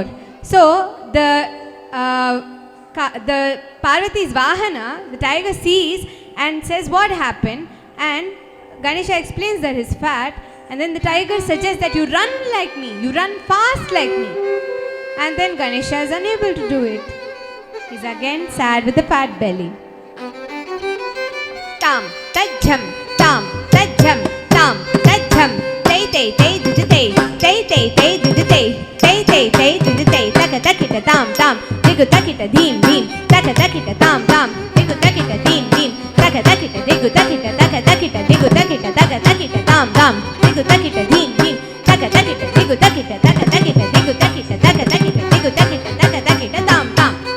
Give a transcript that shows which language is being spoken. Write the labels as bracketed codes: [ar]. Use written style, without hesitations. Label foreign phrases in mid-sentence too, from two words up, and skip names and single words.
[en] So the Parvati's Vahana, the tiger, sees and says, what happened? And Ganesha explains that he's fat, and then the tiger suggests that you run like me, you run fast like me. And then Ganesha is unable to do it. He's again sad with the fat belly. Tam tajham tam tajham tam tajham tay tay tay didday tay tay tay didday tay tay tay didday taka takita tam tam digu takita deem deem taka takita tam tam digu takita deem deem taka takita digu takita taka takita digu takita taka takita tam tam digu takita deem deem taka takita digu takita taka takita digu takita taka takita digu takita taka takita tam tam.